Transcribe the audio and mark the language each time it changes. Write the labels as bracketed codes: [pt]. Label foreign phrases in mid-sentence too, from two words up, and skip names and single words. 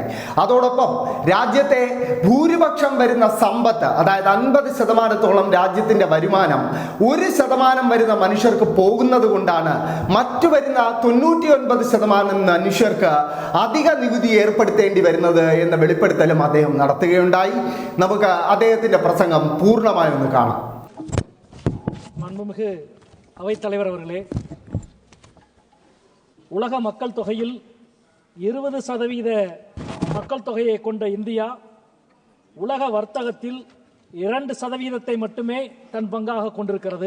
[ml] അതോടൊപ്പം രാജ്യത്തെ ഭൂരിപക്ഷം വരുന്ന സമ്പത്ത്, അതായത് 50% രാജ്യത്തിന്റെ വരുമാനം 1% വരുന്ന മനുഷ്യർക്ക് പോകുന്നത് കൊണ്ടാണ് മറ്റു വരുന്ന 99% മനുഷ്യർക്ക് അധിക നികുതി ഏർപ്പെടുത്തേണ്ടി വരുന്നത് എന്ന വെളിപ്പെടുത്തലും അദ്ദേഹം നടത്തുകയുണ്ടായി. നമുക്ക് അദ്ദേഹത്തിന്റെ പ്രസംഗം പൂർണ്ണമായി ഒന്ന് കാണാം. [ta] மாண்புமிகு அவைத்தலைவர் அவர்களே, உலக மக்கள் தொகையில் 20% மக்கள் தொகையை கொண்ட இந்தியா உலக வர்த்தகத்தில் 2% மட்டுமே தன் பங்காக கொண்டிருக்கிறது.